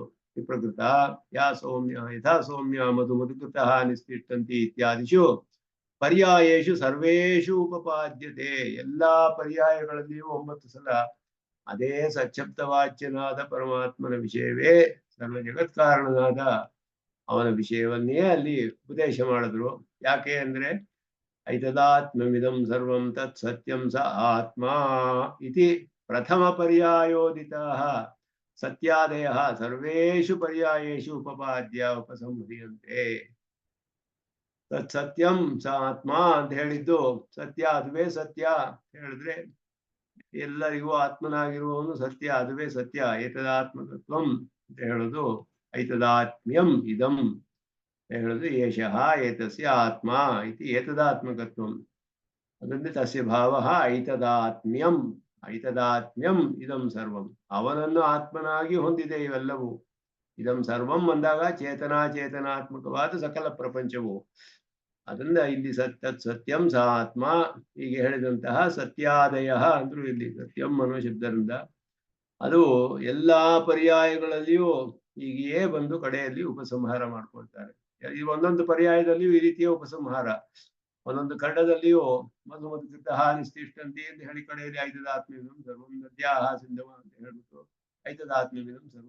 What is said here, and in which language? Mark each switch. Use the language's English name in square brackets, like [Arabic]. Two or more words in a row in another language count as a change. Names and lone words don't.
[Sanskrit] ವಿಪ್ರಕೃತ ಯಾ ಸೌಮ್ಯ ಯಥಾ ಸೌಮ್ಯ ಮಧು ಮಧುಕೃತಃ ನಿಸ್ತಿಷ್ಠಂತಿ ಇತ್ಯಾದಿಷು ಪರ್ಯಾಯೇಷು ಸರ್ವೇಷು ಉಪಪಾದ್ಯತೆ. [Kannada] ಎಲ್ಲಾ ಪರ್ಯಾಯಗಳಲ್ಲಿಯೂ 9 ಸಲ ಅದೇ ಸಚ್ಛಬ್ದವಾಚ್ಯನಾದ ಪರಮಾತ್ಮನ ವಿಷಯವೇ, ಸರ್ವ ಜಗತ್ಕಾರಣನಾದ ಅವನ ವಿಷಯವನ್ನೇ ಅಲ್ಲಿ ಉಪದೇಶ ಮಾಡಿದ್ರು. ಯಾಕೆ ಅಂದ್ರೆ [Sanskrit] ಐತದಾತ್ಮ್ಯಮಿದಂ ಸರ್ವಂ ತತ್ ಸತ್ಯಂ ಸ ಆತ್ಮ ಇತಿ ಪ್ರಥಮ ಪರ್ಯಾಯೋದಿತಃ ಸತ್ಯಾದಯ ಸರ್ವೇಷು ಪರ್ಯಾಯೇಷು ಉಪಪಾದ್ಯ ಉಪಸಂಹ್ರಿಯಂತೆ. ತತ್ ಸತ್ಯಂ ಸ ಆತ್ಮ [Kannada] ಅಂತ ಹೇಳಿದ್ದು ಸತ್ಯ, ಅದುವೇ ಸತ್ಯ ಹೇಳಿದ್ರೆ ಎಲ್ಲರಿಗೂ ಆತ್ಮನಾಗಿರುವವನು ಸತ್ಯ, ಅದುವೇ ಸತ್ಯ. [Sanskrit] ಏತದಾತ್ಮಕತ್ವಂ [Kannada] ಅಂತ ಹೇಳೋದು [Sanskrit] ಐತದಾತ್ಮ್ಯಂ ಇದಂ ಹೇಳೋದು ಏಷಃ ಏತಸ್ಯ ಆತ್ಮ ಇತಿ ಏತದಾತ್ಮಕತ್ವಂ. ಅದರಿಂದ ತಸ್ಯ ಭಾವ ಐತದಾತ್ಮ್ಯಂ. ಐತದಾತ್ಮ್ಯಂ ಇದಂ ಸರ್ವಂ, [Kannada] ಅವನನ್ನು ಆತ್ಮನಾಗಿ ಹೊಂದಿದೆ ಇವೆಲ್ಲವೂ. [Sanskrit] ಇದಂ ಸರ್ವಂ [Kannada] ಅಂದಾಗ ಚೇತನಾತ್ಮಕವಾದ ಸಕಲ ಪ್ರಪಂಚವು. ಅದರಿಂದ ಇಲ್ಲಿ [Sanskrit] ತತ್ ಸತ್ಯಂ ಸ ಆತ್ಮ [Kannada] ಹೀಗೆ ಹೇಳಿದಂತಹ ಸತ್ಯಾದಯ ಅಂದ್ರು ಇಲ್ಲಿ ಸತ್ಯಂ ಅನ್ನೋ ಶಬ್ದದಿಂದ ಅದು ಎಲ್ಲಾ ಪರ್ಯಾಯಗಳಲ್ಲಿಯೂ ಹೀಗೆಯೇ ಬಂದು ಕಡೆಯಲ್ಲಿ ಉಪಸಂಹಾರ ಮಾಡ್ಕೊಳ್ತಾರೆ. ಈ ಒಂದೊಂದು ಪರ್ಯಾಯದಲ್ಲಿಯೂ ಈ ರೀತಿಯ ಉಪಸಂಹಾರ. ಒಂದೊಂದು ಖಂಡದಲ್ಲಿಯೂ [Sanskrit] ಮಧು ಮಧುಕೃತಃ ನಿಸ್ತಿಷ್ಠಂತಿ [Kannada] ಅಂತ ಹೇಳಿ ಕಡೆಯಲ್ಲಿ [Sanskrit] ಐತದಾತ್ಮ್ಯಮಿದಂ ಸರ್ವಂ ನದ್ಯಾಹ ಸಿಂಧವ [Kannada] ಅಂತ ಹೇಳ್ಬಿಟ್ಟು [Sanskrit] ಐತದಾತ್ಮ್ಯಮಿದಂ ಸರ್ವಂ.